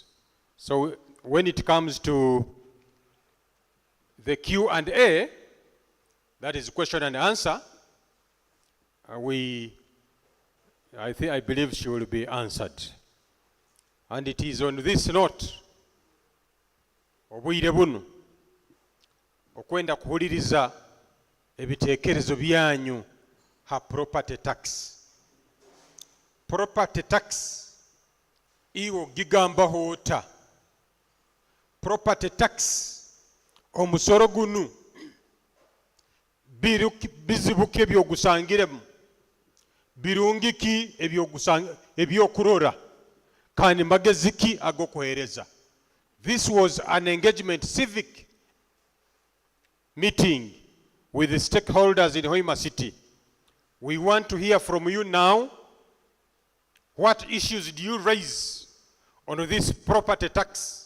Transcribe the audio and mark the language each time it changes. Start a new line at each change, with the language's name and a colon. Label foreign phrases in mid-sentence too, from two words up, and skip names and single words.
English: So when it comes to the Q&A, that is question and answer, I believe she will be answered. And it is on this note,
Nyoro: obwire buno okwenda kuhuliriza ebitekerezo byanyu ha
English: property tax. Property tax
Nyoro: iwo gigamba hota.
English: Property tax
Nyoro: omusoro gunu bizibuke ebyogusangiremu, birungiki ebyokurora, kandi mageziki agokuhereza.
English: This was an engagement civic meeting with the stakeholders in Hoima City. We want to hear from you now. What issues do you raise on this property tax?